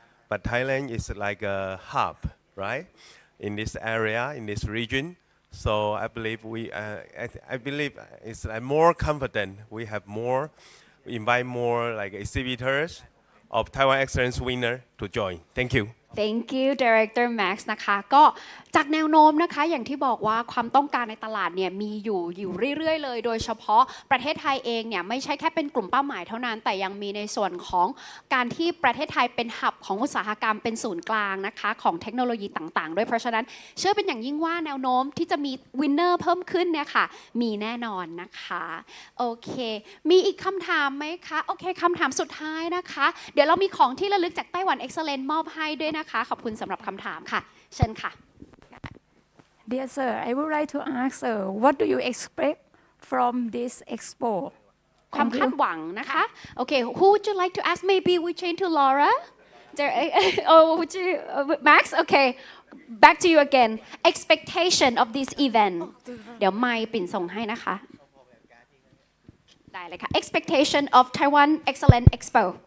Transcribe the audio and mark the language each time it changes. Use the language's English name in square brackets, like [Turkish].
[English] But Thailand is like a hub, right, in this area, in this region. So I believe I believe it's more confident. We have more, invite more like exhibitors of Taiwan Excellence winner to join. Thank you. [Thai] Thank you Director Max นะคะก็จากแนวโน้มนะคะอย่างที่บอกว่าความต้องการในตลาดเนี่ยมีอยู่เรื่อยๆเลยโดยเฉพาะประเทศไทยเองเนี่ยไม่ใช่แค่เป็นกลุ่มเป้าหมายเท่านั้นแต่ยังมีในส่วนของการที่ประเทศไทยเป็นหับของอุตสาหกรรมเป็นศูนย์กลางนะคะของเทคโนโลยีต่างๆด้วยเพราะฉะนั้นเชื่อเป็นอย่างยิ่งว่าแนวโน้มที่จะมีวินเนอร์เพิ่มขึ้นเนี่ยค่ะมีแน่นอนนะคะโอเค มีอีกคำถามไหมคะโอเคคำถามสุดท้ายนะคะเดี๋ยวเรามีของที่ระลึกจากไต้หวัน Excellence มอบให้ด้วยนะคะขอบคุณสำหรับคำถามค่ะเชิญค่ะ [English] Dear sir, I would like to ask, what do you expect from this expo? [Thai] ความคาดหวังนะคะ [English] โอเค who would you like to ask maybe we change to Laura or would you Max okay back to you again expectation of this event [Thai] เดี๋ยวไมค์ปิ่นส่งให้นะคะได้เลยค่ะ [English] expectation of Taiwan Excellent Expo